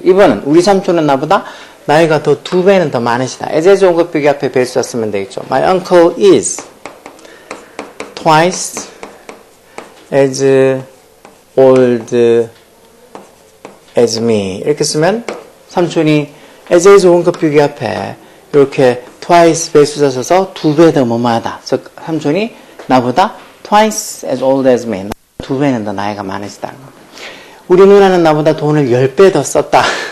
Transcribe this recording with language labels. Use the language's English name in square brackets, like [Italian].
[Korean] 이번은 우리 삼촌은 나보다 나이가 더 2배는 더 많으시다. as 원급 비교 앞에 배수사 쓰면 되겠죠. [English] My uncle is twice as old as me. [Korean] 이렇게 쓰면 삼촌이 as 원급 비교 앞에 이렇게 twice 배수사 써서 2배 더 뭐뭐하다. 즉 삼촌이 나보다 [English] twice as old as me. [Korean] 2배는 더 나이가 많으시다는 거. 우리 누나는 나보다 돈을 10배 더 썼다.